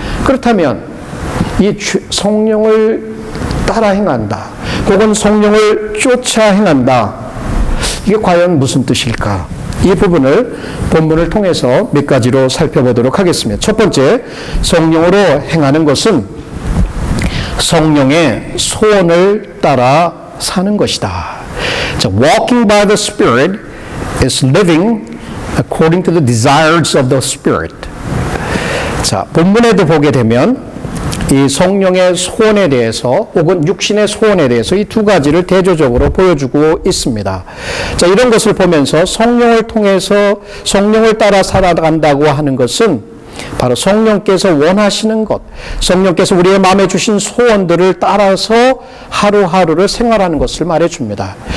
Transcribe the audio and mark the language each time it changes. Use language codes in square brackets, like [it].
[ko] 그렇다면 이 성령을 따라 행한다, 혹은 성령을 쫓아 행한다, 이게 과연 무슨 뜻일까? 이 부분을 본문을 통해서 몇 가지로 살펴보도록 하겠습니다. 첫 번째, 성령으로 행하는 것은 성령의 소원을 따라 사는 것이다. [en] 자, walking by the Spirit is living according to the desires of the Spirit. [ko] 자, 본문에도 보게 되면 이 성령의 소원에 대해서 혹은 육신의 소원에 대해서 이 두 가지를 대조적으로 보여주고 있습니다. 자, 이런 것을 보면서 성령을 통해서 성령을 따라 살아간다고 하는 것은 바로 성령께서 원하시는 것, 성령께서 우리의 마음에 주신 소원들을 따라서 하루하루를 생활하는 것을 말해줍니다.